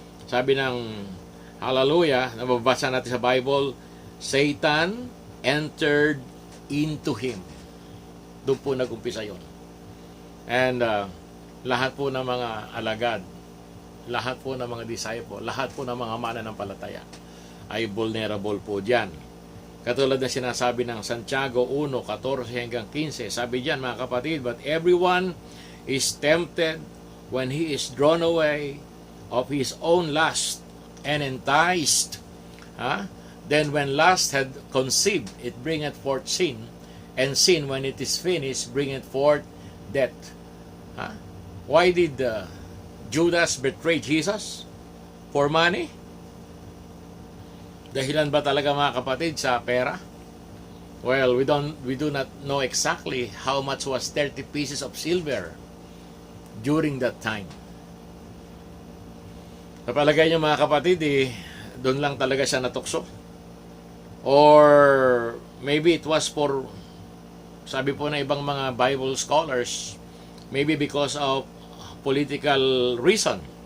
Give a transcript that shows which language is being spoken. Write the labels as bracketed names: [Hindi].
[Filipino] Sabi ng hallelujah, nababasa natin sa Bible, [English] Satan entered into him. [Filipino] Doon po nag-umpisa yun. And lahat po ng mga alagad, lahat po ng mga disciple, lahat po ng mga mananampalataya ay vulnerable po dyan. Katulad na sinasabi ng Santiago 1:14 hanggang 15, sabi diyan, mga kapatid, [English] but everyone is tempted when he is drawn away of his own lust and enticed. Then when lust had conceived, it bringeth forth sin, and sin, when it is finished, bringeth forth death. Why did Judas betray Jesus? For money? [Filipino] Dahilan ba talaga, mga kapatid, sa pera? [English] Well, we do not know exactly how much was 30 pieces of silver during that time. [Filipino] Napalagay niyo, mga kapatid, doon lang talaga siya natukso. [English] Or maybe it was for, [Filipino] sabi po na ibang mga [English] Bible scholars, maybe because of political reason.